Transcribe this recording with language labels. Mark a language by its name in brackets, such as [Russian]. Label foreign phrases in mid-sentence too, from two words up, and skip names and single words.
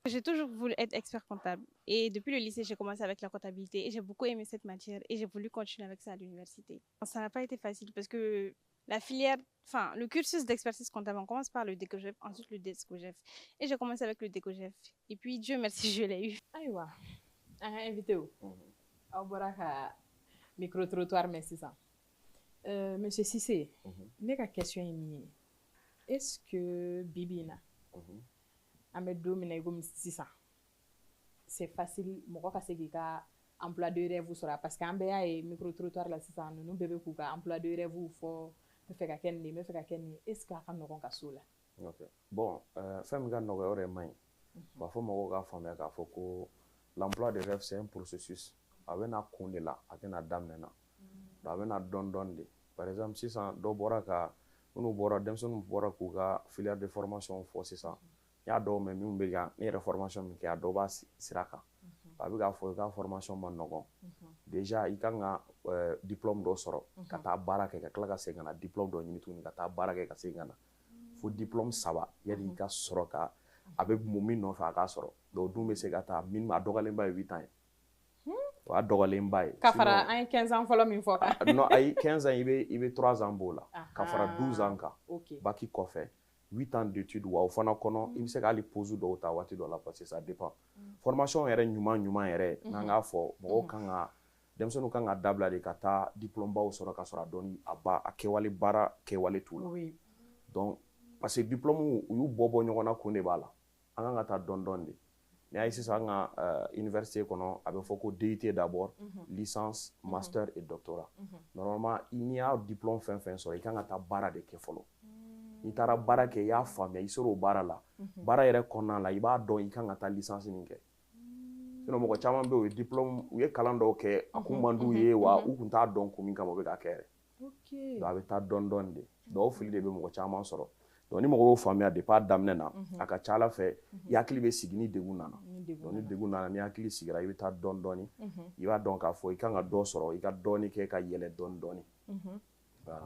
[French] J'ai toujours voulu être expert comptable et depuis le lycée, j'ai commencé avec la comptabilité et j'ai beaucoup aimé cette matière et j'ai voulu continuer avec ça à l'université. Ça n'a pas été facile parce que la filière, enfin le cursus d'expertise comptable, on commence par le DECOGEF, ensuite le DESCOGEF et j'ai commencé avec le DECOGEF et puis Dieu merci, je l'ai eu. [Bambara] Aïwa. An ka invité wu aw bɔra ka [French] micro trottoir [Bambara] mɛn sisan monsieur Cissé ne ka question ye min ye [French] est ce que [Bambara] bibi in na an bɛ don min na i komi sisan [French] c'est facile [Bambara] mɔgɔ ka se k'i ka [French] emploi de rêve [Bambara] sɔrɔ [French] parce que [Bambara] an bɛɛ y'a ye [French] micro trottoir [Bambara] la sisan ninnu bɛɛ bɛ k'u ka [French] emploi de rêve [Bambara] fɔ n bɛ fɛ ka kɛ nin de n bɛ fɛ ka kɛ nin ye [French] est ce que [Bambara] a ka nɔgɔn ka s'o la. Ok bon fɛn min ka nɔgɔ o yɛrɛ man ɲi b'a fɔ mɔgɔw k'a faamuya k'a fɔ ko [French] l'emploi de rêve, c'est un processus. [Bambara] A bɛ na kun de la, a tɛ na daminɛ na. A bɛ na dɔɔni dɔɔni de. [French] Par exemple, [Bambara] sisan dɔ bɔra ka denmisɛnninw bɔra k'u ka [French] filière de formation [Bambara] fɔ sisan. N y'a dɔw mɛn minnu bɛ ka ne yɛrɛ formation min kɛ a dɔw b'a sira kan. A bɛ k'a fɔ i ka formation ma nɔgɔn. Déjà i kan ka diplôme dɔ sɔrɔ ka taa baara kɛ ka tila ka segin ka na diplôme dɔ ɲini tuguni ka taa baara kɛ ka segin ka na. Fo diplôme 3 yanni i ka sɔrɔ ka a bɛ mun min nɔfɛ a k'a sɔrɔ donc dun bɛ se ka taa minimum a dɔgɔyalenba ye 8 ans ye o y'a dɔgɔyalenba ye ka fara an ye 15 ans fɔlɔ min fɔ kan non ayi 15 ans i bɛ 3 ans b'o la ka fara 12 ans kan bac kɔfɛ [French] 8 ans d'études [Bambara] wa o fana kɔnɔ i bɛ se ka hali pause dɔw ta waati dɔ la [French] parce que ça dépend formation [Bambara] yɛrɛ ɲuman yɛrɛ n'an k'a fɔ mɔgɔw kan ka denmisɛnninw kan ka dabila de ka taa diplôme baw sɔrɔ ka sɔrɔ a dɔnni a kɛwale baara kɛwale t'u la [French] donc parce que [Bambara] diplôme u y'u bɔ ɲɔgɔn na kun de b'a la an kan ka taa dɔɔni dɔɔni de n'i y'a ye sisan an ka université kɔnɔ a bɛ fɔ ko DUT [French] d'abord licence master et doctorat [Bambara] normalement n'i y'a diplôme fɛn fɛn sɔrɔ i kan ka taa baara de kɛ fɔlɔ n'i taara baara kɛ i y'a faamuya i ser'o baara la baara yɛrɛ kɔnɔna la i b'a dɔn i kan ka taa licence min kɛ sinon mɔgɔ caman bɛ yen u ye diplôme u ye kalan dɔw kɛ a kun man d'u ye wa u kun t'a dɔn kun min kama u bɛ k'a kɛ yɛrɛ donc a bɛ taa dɔɔni dɔɔni de donc o fili de bɛ mɔgɔ caman sɔrɔ donc ni mɔgɔw y'o faamuya depuis a daminɛ na a ka ca Ala fɛ i hakili bɛ sigi ni degun nana donc ni degun nana ni hakili sigira i bɛ taa dɔɔni dɔɔni i b'a dɔn k'a fɔ i kan ka dɔ sɔrɔ i ka dɔɔni kɛ ka yɛlɛ dɔɔni dɔɔni voilà